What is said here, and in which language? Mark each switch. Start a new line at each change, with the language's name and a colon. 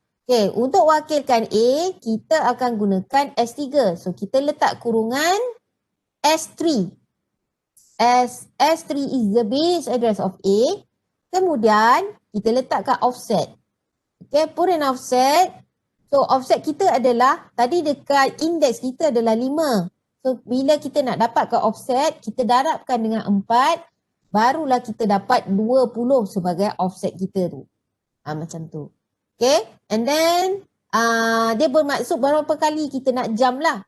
Malay: Okay, untuk wakilkan A kita akan gunakan S3. So kita letak kurungan S3.
English: S3 is the base address of A.
Malay: Kemudian kita letakkan offset.
English: Okay, put an offset.
Malay: So offset kita adalah, tadi dekat index kita adalah 5. So bila kita nak dapatkan offset, kita darabkan dengan 4, barulah kita dapat 20 sebagai offset kita tu. Macam tu. Okay,
English: and then
Malay: dia bermaksud berapa kali kita nak jump lah.